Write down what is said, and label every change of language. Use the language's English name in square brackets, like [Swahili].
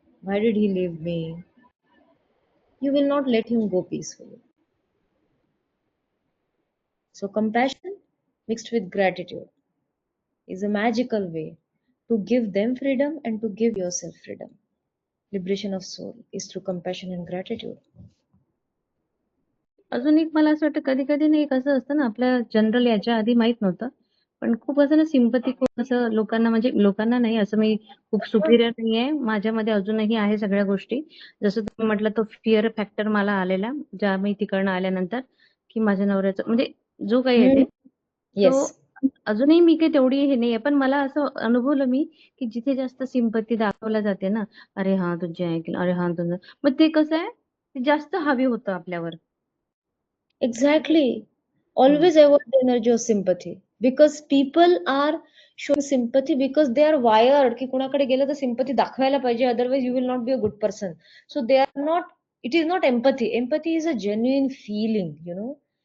[English] Why did he leave me? You will not let him go peacefully. So compassion mixed with gratitude is a magical way to give them freedom and to give yourself freedom. Liberation of soul is through compassion and gratitude. [Marathi] अजून एक मला असं वाटतं कधी कधी नाही कसं असतं ना आपल्या जनरल याच्या आधी माहित नव्हतं पण खूप असं ना सिंपती खूप असं लोकांना म्हणजे लोकांना नाही असं मी खूप सुपिरियर नाहीये माझ्यामध्ये अजूनही आहे सगळ्या गोष्टी जसं तुम्ही म्हटलं तो फिअर फॅक्टर मला आलेला ज्या मी तिकडनं आल्यानंतर की माझ्या नवऱ्याचं म्हणजे जो काही आहे ते तो [English] Yes. [Marathi] अजूनही मी काही तेवढी हे नाहीये पण मला असं अनुभवलं मी की जिथे जास्त सिंपती दाखवल्या जाते ना अरे हा तुझे ऐकलं अरे हा तुझं मग ते कसं आहे ते जास्त हवी होतं आपल्यावर [English] Exactly. Always avoid the energy of sympathy because people are showing sympathy because they are wired [Marathi] की कुणाकडे गेलं तर sympathy दाखवायला पाहिजे [English] otherwise you will not be a good person. So they are not, it is not empathy. Empathy is a genuine feeling, you know.